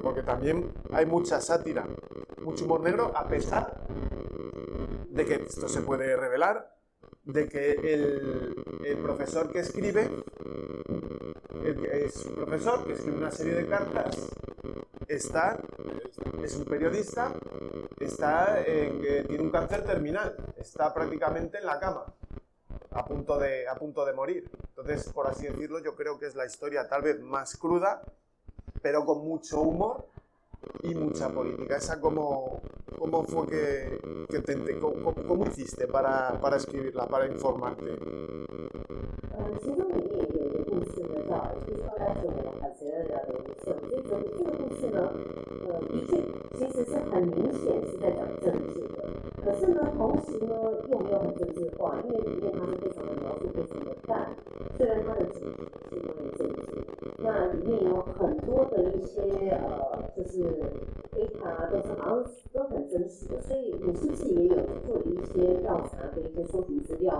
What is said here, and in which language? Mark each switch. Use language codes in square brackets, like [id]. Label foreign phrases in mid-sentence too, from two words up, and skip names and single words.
[es] Porque también hay mucha sátira, mucho humor negro, a pesar de que esto se puede revelar, de que el profesor que escribe, es un profesor que escribe una serie de cartas, es un periodista, que tiene un cáncer terminal, está prácticamente en la cama, a punto de morir. Entonces, por así decirlo, yo creo que es la historia tal vez más cruda, pero con mucho humor y mucha política. ¿Esa cómo fue cómo hiciste para escribirla, para informarte? [zh] 其中里面有一个故事呢，叫就是后来说的反邪的这个故事呢，的确其实是很明显是在讲政治的，可是呢，同时呢又没有很政治化，因为里面它是非常的描述非常的淡，虽然它的主题是关于政治，那里面有很多的一些就是data都是好像都很真实的，所以我是不是也有做一些调查跟一些搜集资料？